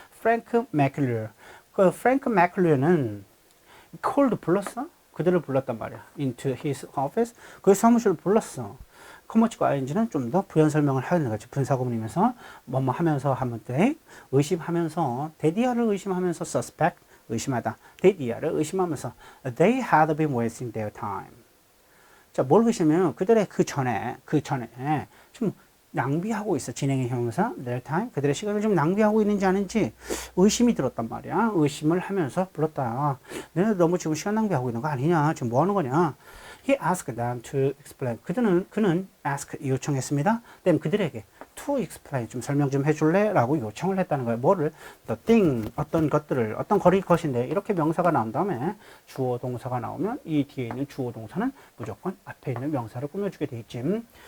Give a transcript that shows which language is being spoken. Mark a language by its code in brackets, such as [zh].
[ko] 프랭크 맥클리어. 그 프랭크 맥클리어는 called 불렀어. 그들을 불렀단 말이야. [en] into his office. [ko] 그 사무실을 불렀어. 커머치과 ing는 좀 더 부연 설명을 하는 거지. 분사구문이면서 뭐뭐 하면서 하면 돼. 의심하면서 데디아를 의심하면서 suspect 의심하다. 데디아를 의심하면서 [en] they had been wasting their time. [ko] 자, 뭘 의심하면 그들의 그 전에 좀 낭비하고 있어. 진행의 형용사 [en] their time [ko] 그들의 시간을 좀 낭비하고 있는지 아닌지 의심이 들었단 말이야. 의심을 하면서 불렀다. 너네 너무 지금 시간 낭비하고 있는 거 아니냐? 지금 뭐 하는 거냐? [en] He asked them to explain. [ko] 그는 ask 요청했습니다. then 그들에게 [en] to explain [ko] 좀 설명 좀 해줄래? 라고 요청을 했다는 거예요. 뭐를? [en] the thing [ko] 어떤 것들을 어떤 거리 것인데 이렇게 명사가 나온 다음에 주어 동사가 나오면 이 뒤에 있는 주어 동사는 무조건 앞에 있는 명사를 꾸며주게 돼 있지.